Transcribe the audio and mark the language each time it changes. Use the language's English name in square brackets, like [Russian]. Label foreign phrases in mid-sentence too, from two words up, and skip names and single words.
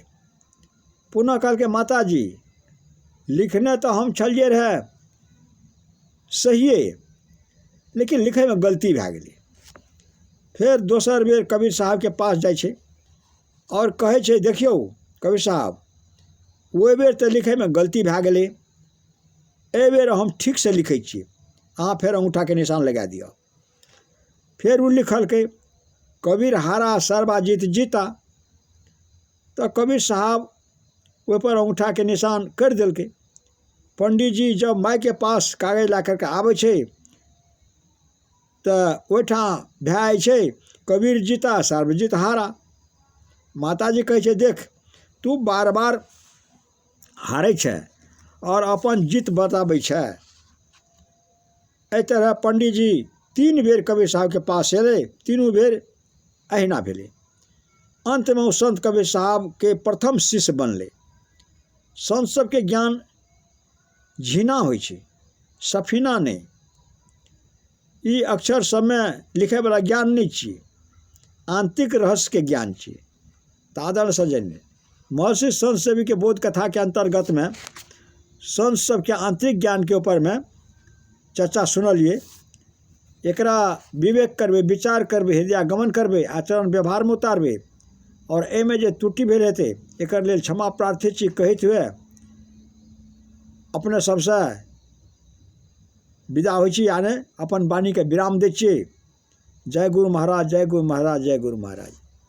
[Maithili] पुनः कहलकै माता जी लिखने तो हम छलिए रहे सहिए लेकिन लिखे में गलती भए गेलै। फिर दोसर बेर कबीर साहब के पास जाइ छै और कहै छै देखियौ कबीर साहब ओहि बेर तो लिखे में गलती भए गेलै, एहि बेर हम ठीक से लिखै छियै, अहाँ फेर अंगूठा के निशान लगा दिअ। फिर वो लिखलकै कबीर हारा सरबाजीत जीता। तो कबीर साहब ओहि पर अंगूठा के निशान कर दिलकै। पंडित जी जब माई के पास कागज ला करके आबै छै तो ओहिठाम भए छै कबीर जीता सर्वजीत हारा। माता जी कहै छै देख तू बार बार हारै छै और अपन जीत बताबै छै। एहि तरह पंडित जी 3 बेर कबीर साहब के पास एलै, तीनों बेर अहिना भेलै। अंत में वो संत कबीर साहब के प्रथम शिष्य बनले। संत सबके ज्ञान झीना होइ छै, सफीना नहीं। ई अक्षर सब में लिखे वाला ज्ञान नहीं छियै, आंतरिक रहस्य के ज्ञान छियै। तो आदरणीय सज्जन महर्षि संत सेवी के बोध कथा के अंतर्गत में संत सबके आंतरिक ज्ञान के ऊपर में चर्चा सुनलिए। एकरा विवेक करबै, विचार करबै, हृदयागमन करबै, आचरण व्यवहार में उतारबै और एहिमे जे त्रुटि भेल हेतै एकर लेल क्षमा प्रार्थी छी कहैत हुए अपने सबसे विदा होइ छी, यानी अपन वाणी के विराम दै छियै। जय गुरु महाराज, जय गुरु महाराज, जय गुरु महाराज।